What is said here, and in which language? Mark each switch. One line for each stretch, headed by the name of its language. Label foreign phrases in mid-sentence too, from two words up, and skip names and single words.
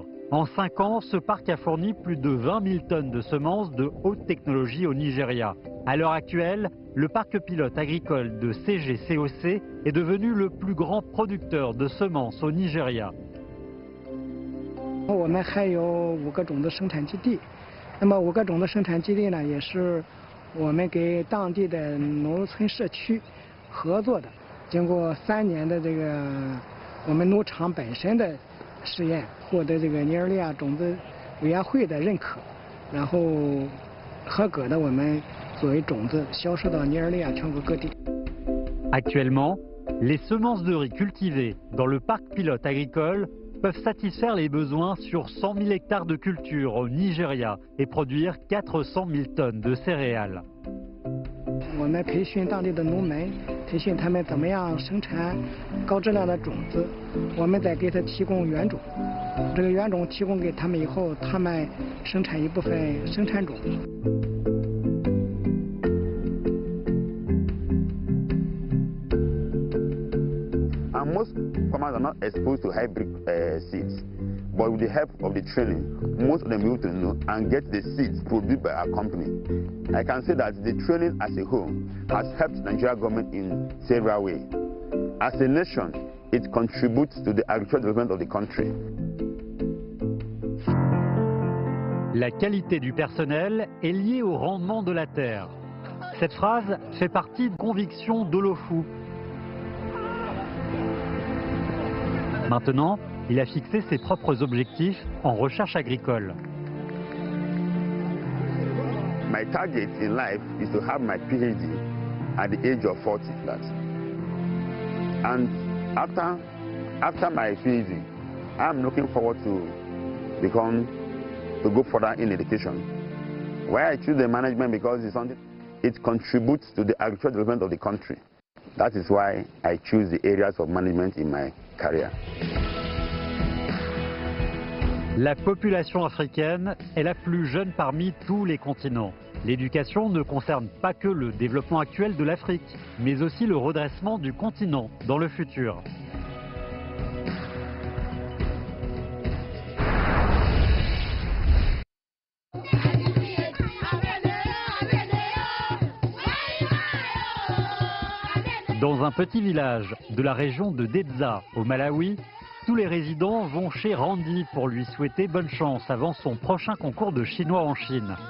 French: En 5 ans, ce parc a fourni plus de 20 000 tonnes de semences de haute technologie au Nigeria. À l'heure actuelle, le parc pilote agricole de CG-COC est devenu le plus grand producteur de semences au Nigeria.
Chinese: 我们还有5个种子生产基地，那么5个种子生产基地呢，也是我们给当地的农村社区合作的。经过3年的这个我们农场本身的试验，获得这个尼日利亚种子委员会的认可，然后合格的我们作为种子销售到尼日利亚全国各地。
French: Actuellement, les semences de riz cultivées dans le parc pilote agricole peuvent satisfaire les besoins sur 100 000 hectares de culture au Nigeria et produire 400 000 tonnes de céréales.
Chinese: 我们培训当地的农民，培训他们怎么样生产高质量的种子，我们再给他提供原种。这个原种提供给他们以后，他们生产一部分生产种。
English: And most farmers are not exposed to hybrid seeds, but with the help of the training, most of them will to know and get the seeds produced by our company. I can say that the training as a whole has helped the Nigerian government in several ways. As a nation, it contributes to the agricultural development of the country.
French: La qualité du personnel est liée au rendement de la terre. Cette phrase fait partie de convictions d'Olofu. Maintenant, il a fixé ses propres objectifs en recherche agricole.
English: My target in life is to have my PhD at the age of 40 plus. And after my PhD, I'm looking forward to go further in education. Why I choose the management because it contributes to the agricultural development of the country. That is why I choose the areas of management in my career.
French: La population africaine est la plus jeune parmi tous les continents. L'éducation ne concerne pas que le développement actuel de l'Afrique, mais aussi le redressement du continent dans le futur. Dans un petit village de la région de Dedza, au Malawi, tous les résidents vont chez Randy pour lui souhaiter bonne chance avant son prochain concours de chinois en Chine.